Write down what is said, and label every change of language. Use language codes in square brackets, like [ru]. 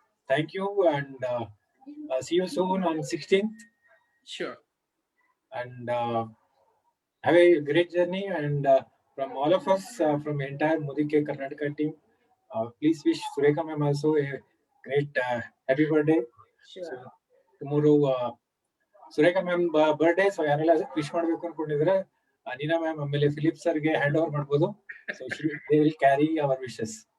[en] Thank you, and see you soon on 16th. Sure. And have a great journey. And from all of us, from the entire Modi Care Karnataka team, please wish Surekha ma'am also a great happy birthday. Sure. So, tomorrow Surekha ma'am birthday, so [kn] ಯಾರೆಲ್ಲ wish ಮಾಡಬೇಕು ಅನ್ಕೊಂಡಿದ್ರೆ ನೀನಾ ma'am ಆಮೇಲೆ Philip ಸರ್ಗೆ hand over ಮಾಡ್ಬೋದು. [en] So they will carry our wishes.